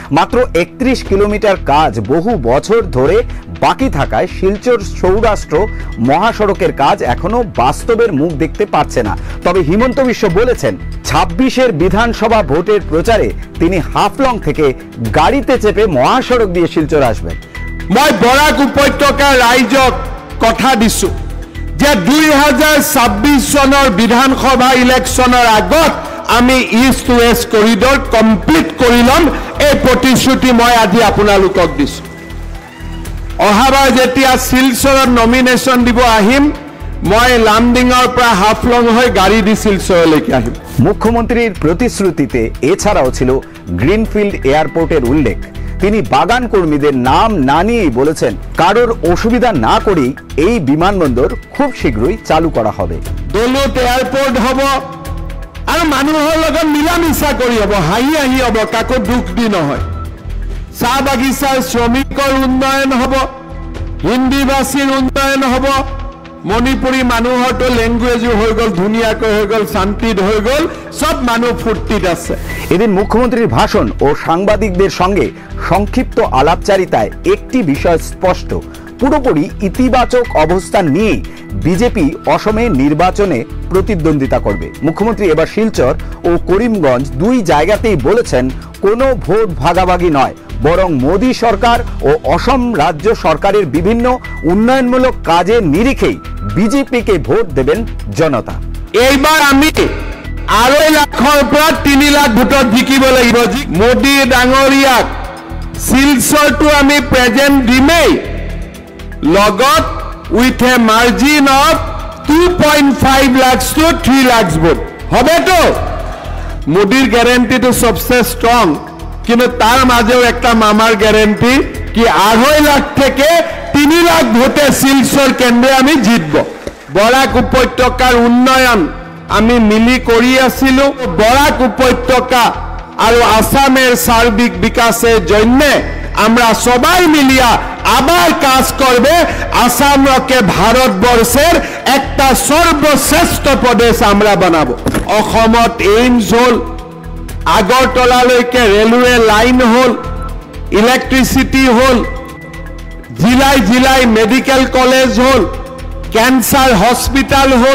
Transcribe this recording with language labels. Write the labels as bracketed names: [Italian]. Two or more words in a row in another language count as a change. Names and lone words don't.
[Bangla] মাত্র 31 কিলোমিটার কাজ বহু বছর ধরে বাকি থাকায় শিলচর সৌরাষ্ট্র মহাসড়কের কাজ এখনো বাস্তবের মুখ দেখতে পাচ্ছে না। তবে হিমন্ত বিশ্ব বলেছেন 26-এর বিধানসভা ভোটের প্রচারে তিনি হাফলং থেকে গাড়িতে চেপে মহাসড়ক দিয়ে শিলচর আসবেন। [Assamese] মই বৰাক উপত্যকাৰ ৰাইজক কথা দিছো যে 2026 চনৰ বিধানসভা ইলেকশ্যনৰ আগত আমি ইষ্ট ৱেষ্ট কৰিডৰ কমপ্লিট কৰি ল'ম। এই প্ৰতিশ্ৰুতি মই আজি আপোনালোকক দিছো। অহাবাৰ যেতিয়া শিলচৰত নমিনেশ্যন দিব আহিম, মই লামডিঙৰ পৰা হাফলং হৈ গাড়ি দি শিলচৰলৈকে আহিম। [Bangla] মুখ্যমন্ত্রীর প্রতিশ্রুতিতে এছাড়াও ছিল [English] greenfield airportের [Bangla] উল্লেখ। তিনি বাগান কর্মীদের নাম না নিয়েই বলেছেন কারোর অসুবিধা না করেই এই বিমানবন্দর খুব শীঘ্রই চালু করা হবে। [Assamese] দলত এয়ারপোর্ট হব আৰু মানুহৰ লগত মিলামিছা কৰি হ'ব, হাঁহি হাঁহি হ'ব, কাকো দুখ দি নহয়। চাহ বাগিচাৰ শ্ৰমিকৰ উন্নয়ন হ'ব, হিন্দীভাষীৰ উন্নয়ন হ'ব, মণিপুৰী মানুহৰতো লেংগুৱেজো হৈ গ'ল, ধুনীয়াকৈ হৈ গ'ল, শান্তিত হৈ গ'ল, সব মানুহ ফুৰ্তিত আছে। [Bangla] এদিন মুখ্যমন্ত্রীর ভাষণ ও সাংবাদিকদের সঙ্গে সংক্ষিপ্ত আলাপচারিতায় একটি বিষয় স্পষ্ট, পুরোপুরি ইতিবাচক অবস্থান নিয়ে বিজেপি অসমে নির্বাচনে প্রতিদ্বন্দ্বিতা করবে। মুখ্যমন্ত্রী এবার শিলচর ও করিমগঞ্জ দুই জায়গাতেই বলেছেন কোনো ভোট ভাগাভাগি নয়, বরং মোদী সরকার ও অসম রাজ্য সরকারের বিভিন্ন উন্নয়নমূলক কাজের নিরিখেই বিজেপিকে ভোট দেবেন জনতা। [Assamese] এইবাৰ আমি 2.5 লাখৰ পৰা 3 লাখ ভোটত জিকিব লাগিব। মোদী ডাঙৰীয়াক শিলচৰটো আমি প্ৰেজেণ্ট দিমেই, লগত [English] with a margin of 2.5 lakhs to 3 lakhs [Assamese] ভোট হবেতো। [Bangla] মোদীৰ গ্যাৰেণ্টিটো সবচেয়ে ষ্ট্ৰং, কিন্তু তার মাঝেও একটা মামার গ্যারেন্টি কি 2.5 লাখ থেকে 3 লাখ ভোটে শিলচর কেন্দ্রে আমি জিতব। [Assamese] বরাক উপত্যকার উন্নয়ন আমি মিলি কৰি আছিলো। [Bangla] বরাক উপত্যকা আর আসামের সার্বিক বিকাশের জন্য আমরা সবাই মিলিয়া আবার কাজ করবে। আসামকে ভারতবর্ষের একটা সর্বশ্রেষ্ঠ প্রদেশ আমরা বানাবো। [Assamese] অসমত এইমস হল, আগরতলালৈকে [English] railway line [Assamese] হল, ইলেকট্রিসিটি হল, জিলাই জিলাই [English] medical college [Assamese] হল, [English] cancer hospital [Assamese] হল।